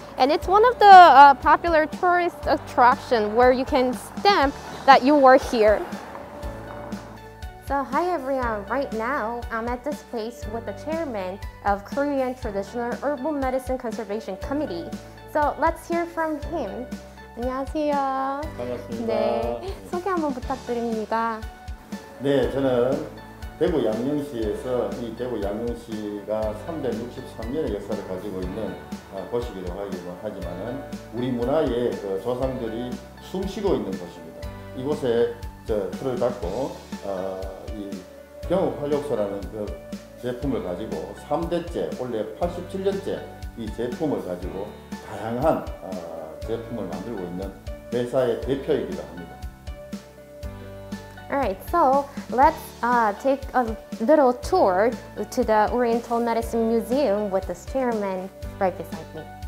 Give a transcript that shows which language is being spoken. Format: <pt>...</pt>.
<en>And it's one of the popular tourist attractions where you can stamp that you were here. So hi everyone, right now I'm at this place with the chairman of Korean Traditional Herbal Medicine Conservation Committee. So let's hear from him.</en> <ko>안녕하세요. 반갑습니다. 네, 소개 한번 부탁드립니다. 네, 저는 대구 양녕시에서 이 대구 양녕시가 363년의 역사를 가지고 있는 곳이기도 하지만은 우리 문화의 그 조상들이 숨쉬고 있는 곳입니다. 이곳에 틀을 닫고 이 경옥활력소라는 그 제품을 가지고 3대째, 원래 87년째 이 제품을 가지고 다양한 제품을 만들고 있는 회사의 대표이기도 합니다.</ko> <en>Alright, so let's take a little tour to the Oriental Medicine Museum with this chairman right beside me.</en>